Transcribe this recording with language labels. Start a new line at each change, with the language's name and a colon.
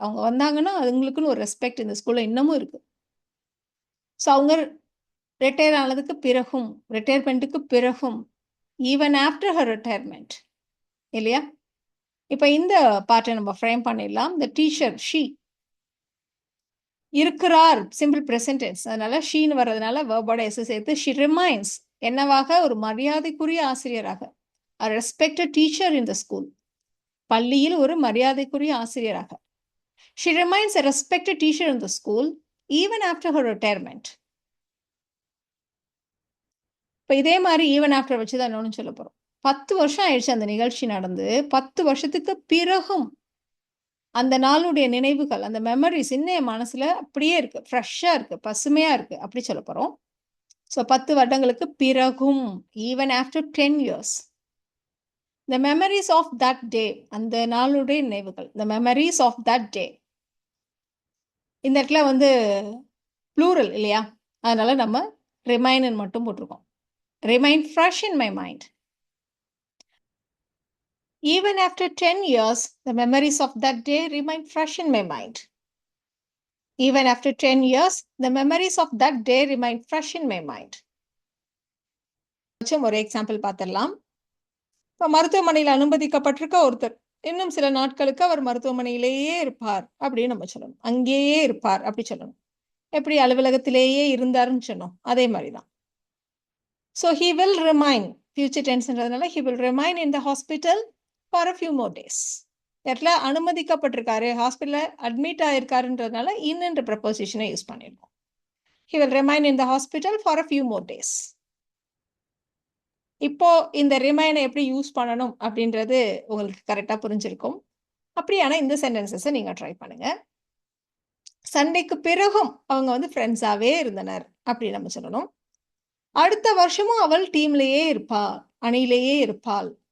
Tamil: அவங்க வந்தாங்கன்னா அவங்களுக்குன்னு ஒரு ரெஸ்பெக்ட் இந்த ஸ்கூல்ல இன்னமும் இருக்கு. ஸோ அவங்க ரிட்டையர் ஆனதுக்கு பிறகும் ரிட்டையர்மெண்ட்டுக்கு பிறகும் ஈவன் ஆஃப்டர் ஹர் ரிட்டையர்மெண்ட் இல்லையா? இப்போ இந்த பார்ட்டை நம்ம ஃப்ரேம் பண்ணிடலாம். த டீச்சர் ஷீ இருக்கிறார் சிம்பிள் ப்ரெசன்ட் டென்ஸ். அதனால ஷீன்னு வர்றதுனால வேர்போட எஸ் சேர்த்து ஷி ரிமைன்ஸ் என்னவாக? ஒரு மரியாதைக்குரிய ஆசிரியராக.
English: a respected teacher in the school.
Tamil: பள்ளியில் ஒரு மரியாதைக்குரிய ஆசிரியராக.
English: She remains a respected teacher in the school even after her retirement.
Tamil: இப்போ இதே மாதிரி ஈவன் ஆஃப்டர் வச்சு தான் இன்னொன்று சொல்ல போகிறோம். 10 வருஷம் ஆயிடுச்சு அந்த நிகழ்ச்சி நடந்து. 10 வருஷத்துக்கு பிறகும் அந்த நாளுடைய நினைவுகள் அந்த மெமரிஸ் இன்னும் என் மனசுல அப்படியே இருக்கு. ஃப்ரெஷ்ஷாக இருக்கு, பசுமையா இருக்கு அப்படி சொல்ல போகிறோம். ஸோ 10 வருடங்களுக்கு பிறகும் even after 10 years.
English: The memories of that day. அந்த நாளுடைய நினைவுகள். The memories of that day.
Tamil: இந்த இடத்துல வந்து ப்ளூரல் இல்லையா? அதனால நம்ம ரிமைன் மட்டும் போட்டிருக்கோம்.
English: Remain fresh in my mind. Even after 10 years, the memories of that day remain fresh in my mind. Even after 10 years, the memories of that day remain fresh in my mind.
Tamil: ஒரு example பார்த்துடலாம். இப்போ மருத்துவமனையில் அனுமதிக்கப்பட்டிருக்க ஒருத்தர் இன்னும் சில நாட்களுக்கு அவர் மருத்துவமனையிலேயே இருப்பார் அப்படின்னு நம்ம சொல்லணும். அங்கேயே இருப்பார் அப்படி சொல்லணும். எப்படி அலுவலகத்திலேயே இருந்தாருன்னு சொன்னோம் அதே மாதிரி தான்.
English: So he will remain future tenseன்றதுனால he will remain in the hospital for a few more days.
Tamil: இடத்துல அனுமதிக்கப்பட்டிருக்காரு ஹாஸ்பிட்டலில் அட்மிட் ஆயிருக்காருன்றதுனால இன்னென்ற ப்ரப்போசிஷனை யூஸ் பண்ணிடுவோம்.
English: He will remain in the hospital for a few more days.
Tamil: இப்போ இந்த ரிமைனை எப்படி யூஸ் பண்ணணும் அப்படின்றது உங்களுக்கு கரெக்டா புரிஞ்சிருக்கும். அப்படியான இந்த சென்டென்சஸை நீங்க ட்ரை பண்ணுங்க. சண்டைக்கு பிறகும் அவங்க வந்து ஃப்ரெண்ட்ஸாவே இருந்தனர் அப்படி நம்ம சொல்லணும். அடுத்த வருஷமும் அவள் டீம்லயே இருப்பாள், அணியிலேயே இருப்பாள்.